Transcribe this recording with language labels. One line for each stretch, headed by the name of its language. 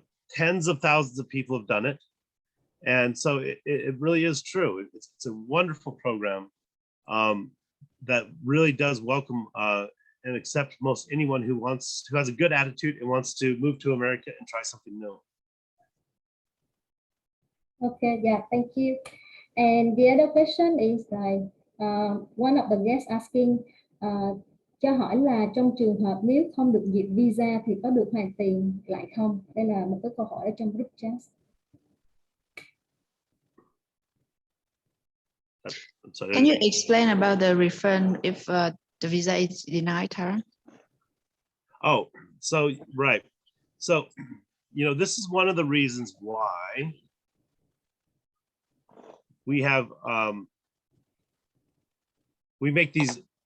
English: Tens of thousands of people have done it, and so it really is true. It's a wonderful program that really does welcome and accept most anyone who has a good attitude and wants to move to America and try something new. Okay, yeah, thank you. And the other question is like one of the guests asking
Vietnamese: cho hỏi là trong trường hợp nếu không được duyệt visa thì có được hoàn tiền lại không? Đây là một cái câu hỏi ở trong group chat.
English: Can you explain about the refund if the visa is denied, Tara? Oh, so right. So, this is one of the reasons why we have we make these.